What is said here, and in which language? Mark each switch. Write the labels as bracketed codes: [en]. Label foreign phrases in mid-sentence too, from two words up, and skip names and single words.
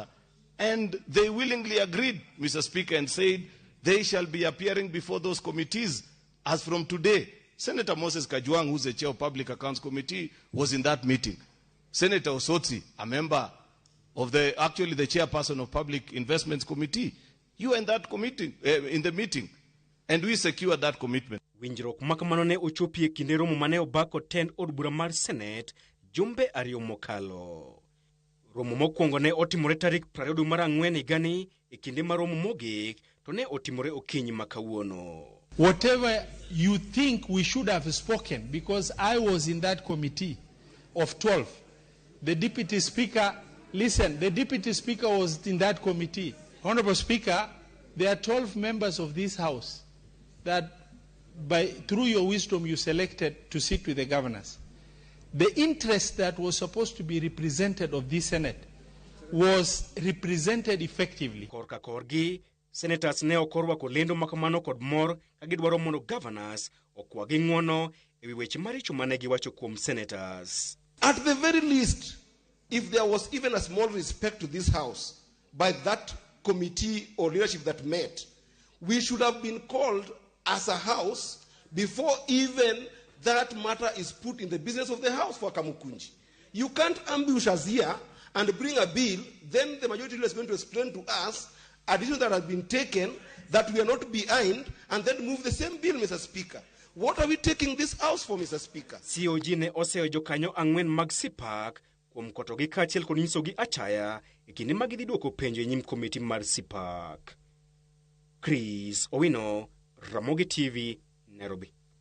[en] And they willingly agreed, Mr. Speaker, and said they shall be appearing before those committees as from today. Senator Moses Kajwang, who's the chair of Public Accounts Committee, was in that meeting. Senator Osotsi, a member of the chairperson of Public Investments Committee, you were in that committee, in the meeting, and we secured that commitment. [luo] Winjruok makamano ne ochopi e kinde romo mane obako tend od bura mar Senate jumbe ariyo mokalo. Romo mokwongo ne otimore tarik 20 mar Ang'wen higani e kinde mar romo mogik to ne otimore okinyi makawuono. [en] Whatever you think we should have spoken, because I was in that committee of 12. The Deputy Speaker, listen, the Deputy Speaker was in that committee. Honorable Speaker, there are 12 members of this House that through your wisdom you selected to sit with the governors. The interest that was supposed to be represented of this Senate was represented effectively. [luo] Korka korgi, senators ne okorwako lendo makamano kod mor ka gidwaro mondo Gavanas okwagi ng'wono ewi weche maricho mane giwacho kuom senators. [en] At the very least, if there was even a small respect to this House by that committee or leadership that met, we should have been called as a House before even that matter is put in the business of the House for Kamukunji. You can't ambush us here and bring a bill, then the majority leader is going to explain to us a decision that has been taken that we are not behind, and then move the same bill, Mr. Speaker. What are we taking this House for, Mr. Speaker? [luo] COG ne oseo jokanyo 4 mag CPAC kuom kotogi kaachiel kod nyisogi achaya e kinde ma gidhi duoko penjo e nyim komiti mar CPAC. Chris Owino, Ramogi TV, Nairobi.